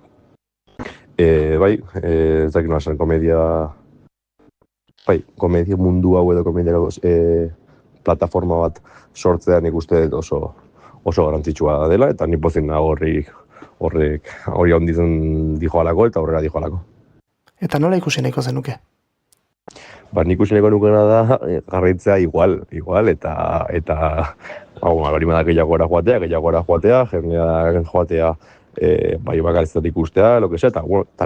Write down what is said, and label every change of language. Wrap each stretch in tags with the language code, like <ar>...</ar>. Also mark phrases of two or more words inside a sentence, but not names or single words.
<eu>ez dakit nola komedia mundu hau edo komedia plataforma bat sortzea nik uste oso garrantzitsua dela, eta nik pozin nago hori handitzen dijoalako eta horrela dijoalako. Eta nola ikusi nahiko zenuke? Nik ikusi nahiko nukena da jarraitzea igual, eta hori da gehiagora joatea, jendea joatea bai bakarrizat ikustea,</eu> <es>lo que sea,</es> <eu>eta</eu>